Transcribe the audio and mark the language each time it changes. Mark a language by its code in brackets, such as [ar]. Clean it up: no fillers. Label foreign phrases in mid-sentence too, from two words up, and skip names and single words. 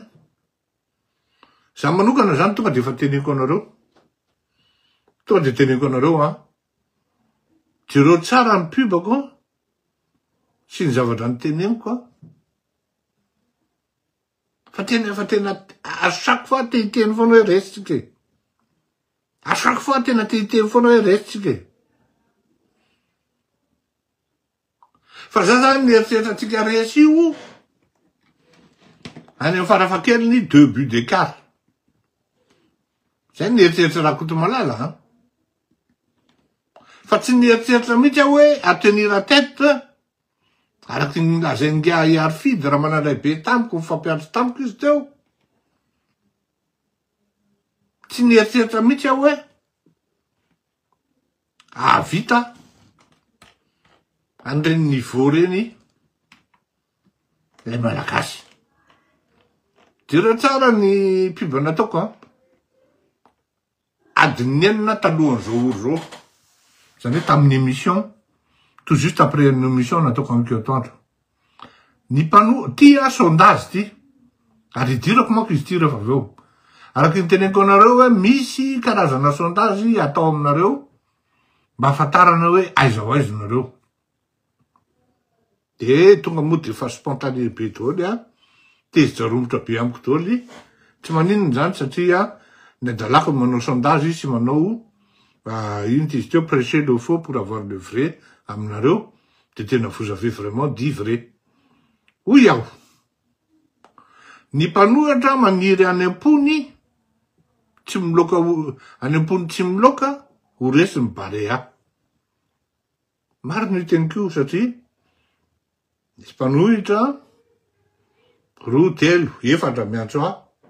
[mg] Zaho manokana zany tonga de efa teniko anareo. Tonga de teniko anareo a. Jereo tsara ny pubako sy ny zavatra niteneniko a. Fa tena [fr] à chaque fois [mg] te-hiteny foana hoe resitsika e. [fr] À chaque fois [mg] tena te-hiteny foana hoe resitsika e. Fa za zany nieritreretratsika resy io, any amin'ny farafahakeliny [fr] 2 buts d'écart. [mg] Zay nieritseritra Rakoto Malala ha. Fa tsy nieritseritra mihitsy aho hoe [fr] à tenir à tête, [mg] araky ny lazainy hiary fidy raha manandray be tamiko, mifampiantso tamiko izy teo. Tsy nieritseritra mihitsy aho hoe vita an'ireny niveau reny ilay malagasy. Jereo tsara ny pub nataoko a. Adiny 9 talohan'izao olo zao. Zany hoe tamin'ny émission, [fr] tout juste après une émission [mg] nataoko amiko atoandro. Ny tia sondage ty. Ary idirako manko izy ty rehefa avy eo. Araky ny teneniko anareo hoe misy karazana sondage atao aminareo mba ahafantarana hoe aiza ho aiza nareo. De tonga moa de fa spontané be daholo a. Tezi-draromotra be amiko daholo. Tsy maninona zany satria ny adalako manao sondage sy manao ino izy teo, [fr] prêcher le faux pour avoir le vrai aminareo. [mg] De tena [fr] vous avez vraiment dit vrai. [mg] Hoy aho. Ny mpanoratra maniry any am-pony tsy miloka, any am-pony tsy miloka, ho resy ny barea. Marina io teniko satria nisy mpanohitra 2, 3, 4 miantso aho.